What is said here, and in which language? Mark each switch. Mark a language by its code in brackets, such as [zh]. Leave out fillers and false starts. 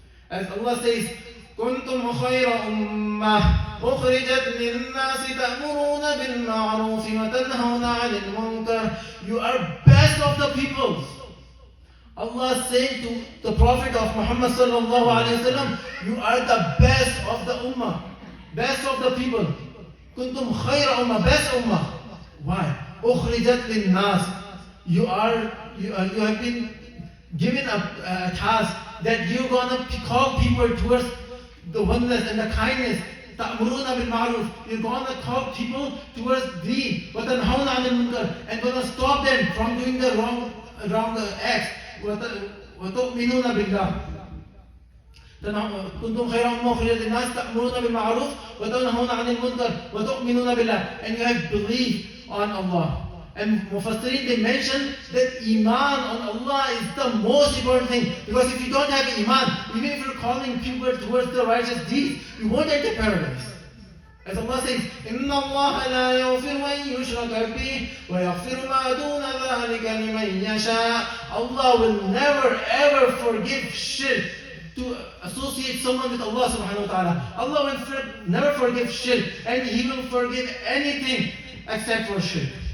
[en] As Allah says, [ar] كنتم خير أمة أخرجت للناس تأمرون بالمعروف وتنهون عن المنكر. [en] You are best of the peoples. Allah is saying to the Prophet of Muhammad sallallahu alaihi wasallam, you are the best of the ummah, best of the people. [ar] كنتم خير أمة, [en] best ummah. Why? [ar] أخرجت للناس. [en] You have been given a task that you're gonna call people towards the oneness and the kindness. [ar] تأمرون بالمعروف. [en] You're gonna call people towards deen. [ar] وتنهون عن المنكر. [en] And gonna stop them from doing the wrong acts. [ar] وتؤمنون بالله. كنتم خير أمة أخرجت للناس تأمرون بالمعروف وتنهون عن المنكر وتؤمنون بالله. [en] And you have belief on Allah. And Mufassirin, they mention that Iman on Allah is the most important thing. Because if you don't have Iman, even if you're calling people towards the righteous deeds, you won't enter paradise. As Allah says, [ar] إِنَّ اللَّهَ لَا يَغْفِرُ أَن يُشْرَكَ بِهِ وَيَغْفِرُ مَا دُونَ ذَلِكَ لِمَن يَشَاءُ. [en] Allah will never ever forgive shirk, to associate someone with Allah subhanahu wa ta'ala. Allah will never forgive shirk, and He will forgive anything except for shirk.